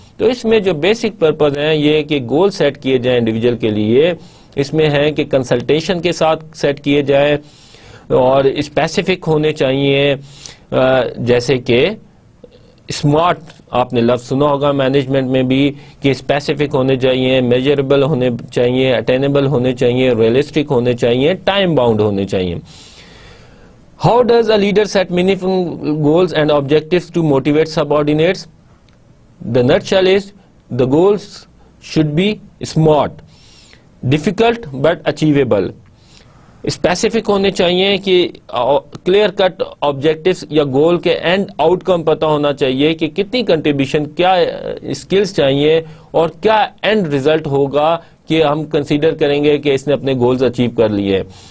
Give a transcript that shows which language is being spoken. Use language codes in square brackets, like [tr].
[ur] تو اس میں جو بیسک پرپز ہیں یہ کہ گول سیٹ کیے جائیں انڈیویجول کے لیے, اس میں ہے کہ کنسلٹیشن کے ساتھ سیٹ کیے جائیں اور اسپیسیفک ہونے چاہیے, جیسے کہ اسمارٹ, آپ نے لفظ سنا ہوگا مینجمنٹ میں بھی کہ اسپیسیفک ہونے چاہیے, میجربل ہونے چاہیے, اٹینیبل ہونے چاہیے, ریئلسٹک ہونے چاہیے, ٹائم باؤنڈ ہونے چاہیے. [en] How does a leader set meaningful goals and objectives to motivate subordinates? The nutshell is the goals should be smart, difficult but achievable. [ur] Specific ہونے چاہیے کہ کلیئر کٹ آبجیکٹیوز یا گول کے اینڈ آؤٹ کم پتہ ہونا چاہیے کہ کتنی کنٹریبیوشن, کیا اسکلز چاہیے اور کیا اینڈ ریزلٹ ہوگا کہ ہم کنسیڈر کریں گے کہ اس نے اپنے گولز اچیو کر لیے.